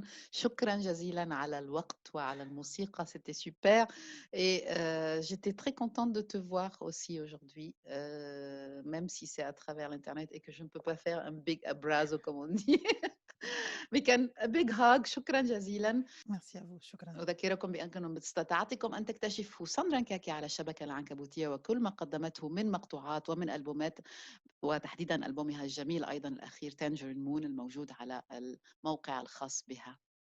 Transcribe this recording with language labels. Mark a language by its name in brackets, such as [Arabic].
[Arabic] شكرا جزيلا على الوقت وعلى الموسيقى, [French] c'était super. Et j'étais très contente de te voir aussi aujourd'hui, même si c'est à travers l'Internet et que je ne peux pas faire un big abrazo comme on dit. [Arabic] بكن [English] big hug. [Arabic] شكرا جزيلا. [French] Merci à vous. شكرا. [Arabic] أذكركم بأنكم باستطاعتكم أن تكتشفوا ساندرا نكاكي على الشبكة العنكبوتية وكل ما قدمته من مقطوعات ومن ألبومات، وتحديدا ألبومها الجميل أيضا الأخير تانجرين مون الموجود على الموقع الخاص بها.